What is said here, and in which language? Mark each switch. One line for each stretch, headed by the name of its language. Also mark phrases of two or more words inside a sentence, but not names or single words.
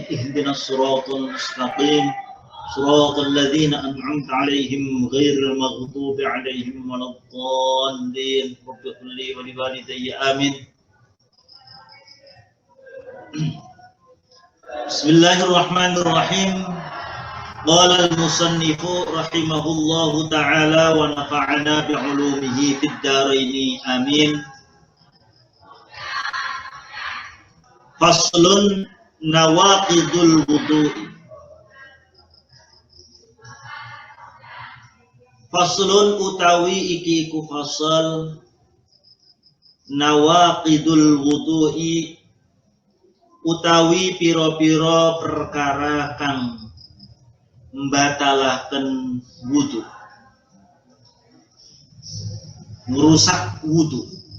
Arabic: اهدنا الصراط المستقيم. صراط الذين أنعمت عليهم غير المغضوب عليهم ولا الضالين. رب اغفر لي ولوالدي. Amin. بسم الله الرحمن الرحيم. قال المصنف رحمه الله تعالى ونفعنا بعلومه في الدارين آمين. فصل نواقض الوضوء.
Javanese: Faslun utawi iki iku fasal
Arabic: نواقض الوضوء
Javanese: utawi piro-piro perkara kang
Indonesian: membatalkan wudu, merusak wudu.